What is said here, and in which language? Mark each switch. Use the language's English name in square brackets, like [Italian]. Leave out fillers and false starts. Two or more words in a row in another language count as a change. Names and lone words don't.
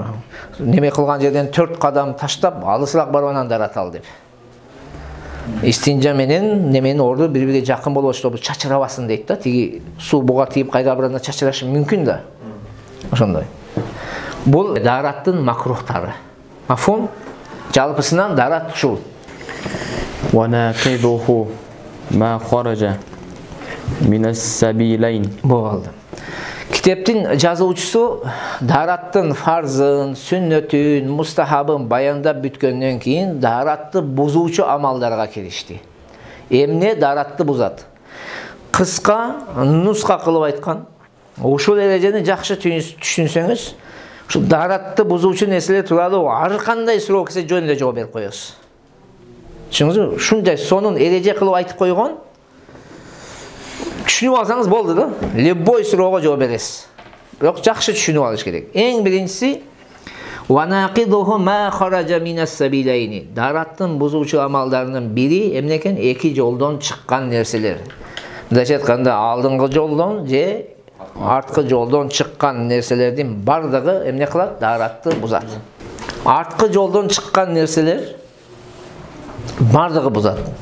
[Kyrgyz] Неме кылган жерден 4 кадам таштап, алысыраак барып анан дарат ал деп. Истинжа менен неменин орду бири-бириге жакын болуп, чтобы чачырабасын дейт да. Тиги суу буга тийип кайда бирана чачырашы мүмкүн да. Ошондой. Бул дараттын макрухтары. Мафум? Жалпысынан дарат ушул. [Arabic] وَنَاقِضُهُ مَا خَرَجَ مِنَ السَّبِيلَيْنِ. [Kyrgyz] Болду. Китептин жазуучусу дараттын фарзын, сүннөтүн, мустахабын баяндап бүткөндөн кийин даратты бузуучу амалдарга киришти. Эмне даратты бузат? Кыска нуска кылып айткан. Ушул эрежени жакшы түшүнсөңүз, ушул даратты бузуучу нерселер тууралуу ар кандай суроо келсе жөн эле жооп берип коесуз. Түшүндүңүзбү? Ушундай сонун эреже кылып айтып койгон. Түшүнүп алсаңыз болду да. Любой суроого жооп бересиз. Бирок жакшы түшүнүп алыш керек. Эң биринчиси [Arabic] وَنَاقِضُهُ مَا خَرَجَ مِنَ السَّبِيلَيْنِ. [Kyrgyz] Дараттын бузуучу амалдарынын бири эмне экен? Эки жолдон чыккан нерселер. Мындайча айтканда, алдыңкы жолдон же арткы жолдон чыккан нерселердин бардыгы эмне кылат? Даратты бузат. Арткы жолдон чыккан нерселер бардыгы бузат.